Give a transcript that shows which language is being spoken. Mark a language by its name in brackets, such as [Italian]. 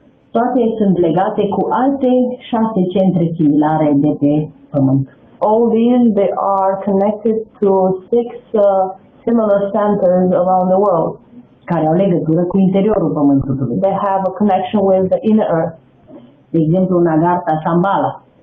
[Romanian] Toate sunt legate cu alte 6 centre similare de pe Pământ. [English] All these, they are connected to 6 similar centers around the world. [Romanian] Care au legătură cu interiorul Pământului. [English] They have a connection with the inner earth. [Romanian] De exemplu, în Agartha, Shambhala,